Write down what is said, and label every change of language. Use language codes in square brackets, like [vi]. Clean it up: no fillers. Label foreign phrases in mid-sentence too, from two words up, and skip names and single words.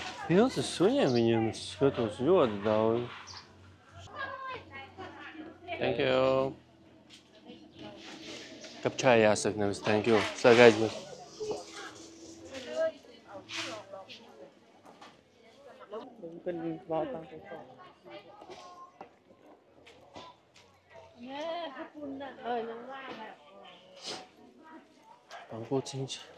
[lv] Pilns ar suņiem, viņiem es skatos ļoti daudz. [en] Thank you. [lv] Kapčai jāsaka, nevis [en] thank you. [lv] Sāk aizmirst. Pankūciņš.